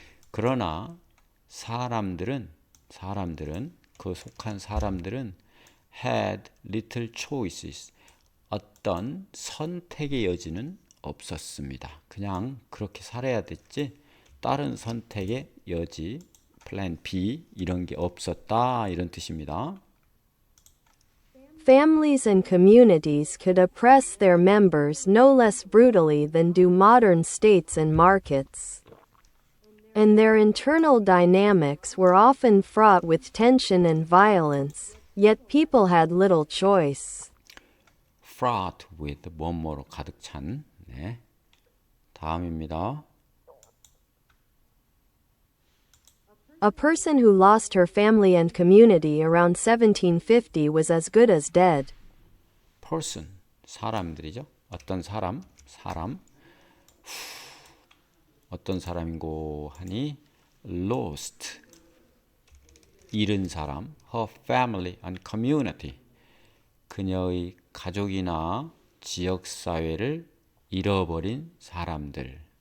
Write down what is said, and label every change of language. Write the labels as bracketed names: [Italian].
[Korean] 그러나 사람들은 그 속한 사람들은 [English] had little choices. [Korean] 어떤 선택의 여지는 없었습니다. 그냥 그렇게 살아야 됐지 다른 선택의 여지, 플랜 B 이런 게 없었다 이런 뜻입니다. [English] Families and communities could oppress their members no less brutally than do modern states and markets. And their internal dynamics were often fraught with tension and violence, yet people had little choice. [Korean] fraught with 뭐뭐로 가득 찬. 네. 다음입니다. [English] A person who lost her family and community around 1750 was as good as dead. [Korean] person, 사람들이죠. 어떤 사람. 어떤 사람인고 하니 lost, 잃은 사람. [English] her family and community, [Korean] 그녀의 가족이나 지역사회를 잃어버린 사람들.